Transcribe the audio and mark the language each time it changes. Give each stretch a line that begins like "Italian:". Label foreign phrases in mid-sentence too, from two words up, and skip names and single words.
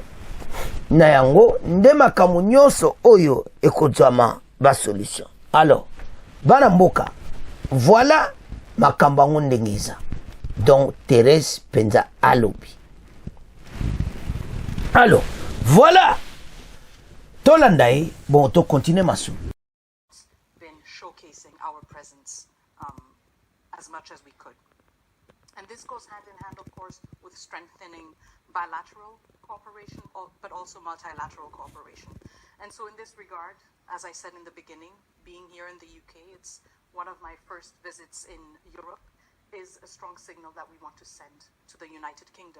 Lingala: Na yango nde makambo nyonso oyo ekozwama ba solution. Alors bana mboka, voilà makambo yango ndenge eza. Donc Thérèse penza alobi.
French: Alors voilà
Lingala: tolandai bon to continuer masu.
English: Showcasing our presence as much as we could. And this goes hand in hand, of course, with strengthening bilateral cooperation, but also multilateral cooperation. And so in this regard, as I said in the beginning, being here in the UK, it's one of my first visits in Europe, is a strong signal that we want to send to the United Kingdom.